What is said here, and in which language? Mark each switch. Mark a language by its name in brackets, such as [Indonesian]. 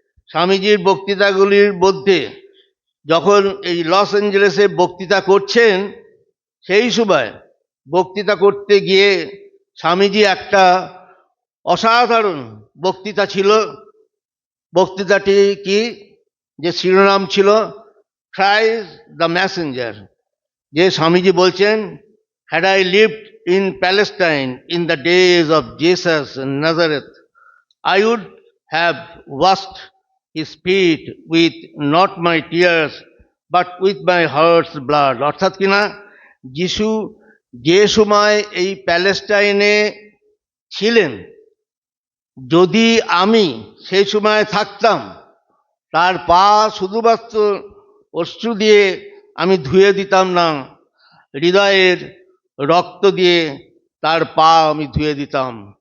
[Bangla] স্বামীজির বক্তৃতাগুলির মধ্যে যখন এই লস অ্যাঞ্জেলেসে বক্তৃতা করছেন, সেই সময় বক্তৃতা করতে গিয়ে স্বামীজি একটা অসাধারণ বক্তৃতা ছিল। বক্তৃতাটি কি, যে শিরোনাম ছিল ক্রাইস্ট দ্য মেসেঞ্জার। যে স্বামীজি বলছেন, [English] Had I lived in Palestine in the days of Jesus Nazareth, I would have washed his feet with not my tears but with my heart's blood। [Bangla] অর্থাৎ কিনা, যিশু যে সময় এই প্যালেস্টাইনে ছিলেন, যদি আমি সেই সময় থাকতাম, তার পা শুধুমাত্র অশ্রু দিয়ে আমি ধুয়ে দিতাম না, হৃদয়ের রক্ত দিয়ে তার পা আমি ধুয়ে দিতাম।